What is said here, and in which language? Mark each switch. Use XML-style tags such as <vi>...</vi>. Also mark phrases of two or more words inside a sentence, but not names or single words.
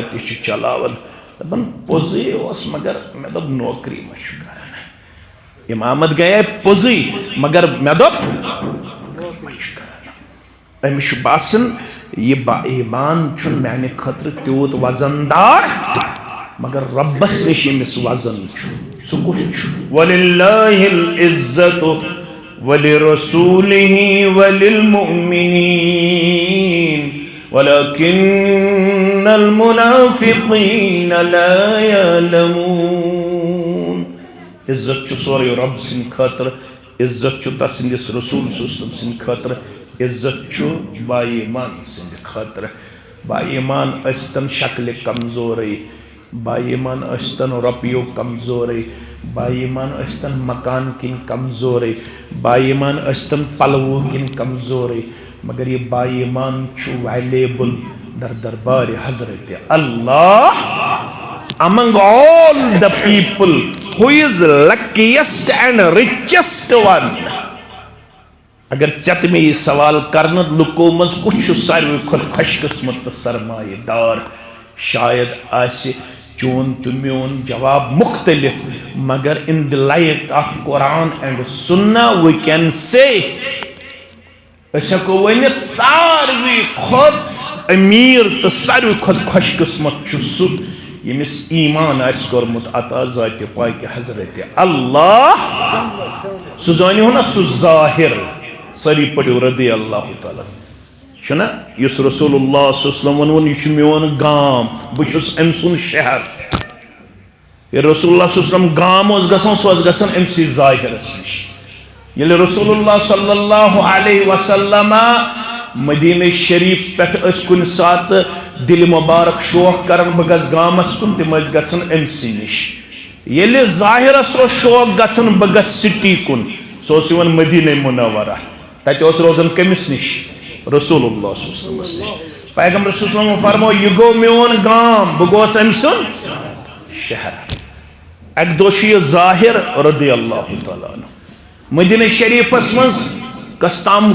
<ks>تہِ چھُ چلاوان دپان پوٚزُے اوس مگر مےٚ دوٚپ نوکری ما چھُ کران امامت گٔیے پوٚزُے مگر مےٚ دوٚپ ما چھُ کران أمِس چھُ باسان یہ با ایمان چھُنہٕ میانہِ خٲطرٕ تیوٗت وزن دار مگر رۄبس نِش ییٚمِس وزن چھُ سُہ کُس چھُ</ks> <ar>وَلِلَّهِ الْعِزَّةُ وَلِرَسُولِهِ وَلِلْمُؤْمِنِينَ وَلَكِنَّ الْمُنَافِقِينَ لَا يَعْلَمُونَ</ar> <ks>عزت چھُ سورُے رۄب سٕنٛدِ خٲطرٕ عزت چھُ تسٕنٛدِس رسول سٕنٛدِ خٲطرٕ عزت چھُ با ایمان سٕنٛدِ خٲطرٕ با ایمان ٲسۍتن شکلہِ کمزورٕے با ایمان ٲسۍتن رۄپیو کمزورٕے با ایمان ٲسۍتن مکان کِنۍ کمزورٕے با ایمان ٲسۍتن پلوو کِنۍ کمزورٕے مگر یہ با ایمان چھُ ویلیبل در دربارِ حضرت اللہ</ks> <en>among all the people who is luckiest and richest one</en> <ks>اگر ژےٚ تہِ مےٚ یہِ سوال کرنہٕ لُکو منٛز کُس چھُ ساروٕے کھۄتہٕ خۄش قٕسمت تہٕ سرمایہ دار شاید آسہِ چون تہٕ میون جواب مختلف مگر</ks> <en>in the light of Quran and Sunnah we can say</en> <ks>أسۍ ہٮ۪کو ؤنِتھ ساروٕے کھۄتہٕ أمیٖر تہٕ ساروٕے کھۄتہٕ خۄش قٕسمت چھُ سُہ ییٚمِس ایمان آسہِ کوٚرمُت عطا ذاتِ پاکہِ حضرت اللہ سُہ زٲنِو نا سُہ ظٲہِر سٲری پٔرِو</ks> <ar>رضی اللہ تعالیٰ</ar> <ks>چھُنا یُس رسول اللہ</ks> <ar>صلی اللہ علیہ وسلم</ar> <ks>ووٚنُن یہِ چھُ میون گام بہٕ چھُس أمۍ سُنٛد شہر ییٚلہِ رسول اللہ</ks> <ar>صلی اللہ علیہ وسلم</ar> <ks>گام اوس گژھان سُہ اوس گژھان أمسٕے ظٲہِرس نِش ییٚلہِ رسول اللہ</ks> <ar>صلی اللہ علیہ وسلم</ar> <ks>مدینہ شریف پٮ۪ٹھ ٲسۍ کُنہِ ساتہٕ دِلہِ مُبارک شوق کران بہٕ گژھٕ گامس کُن تِم ٲسۍ گژھان أمسٕے نِش ییٚلہِ ظٲہِرس اوس شوق گژھان بہٕ گژھٕ سٹی کُن سُہ اوس یِوان مدینہ منورہ تتہِ اوس روزان کٔمِس نِش رسول اللہ</ks> <ar>صلی اللہ علیہ وسلم</ar> <ks>نِش پیغمبر</ks> <ar>صلی اللہ علیہ وسلم</ar> <ks>فرمو یہِ گوٚو میون گام بہٕ گوس أمۍ سُنٛد شہر اکہِ دۄہ چھُ یہِ ظٲہِر</ks> <ar>رضی اللہ تعالیٰ عنہ</ar> <ks>مدینہ شریفس منٛز کس تام</ks>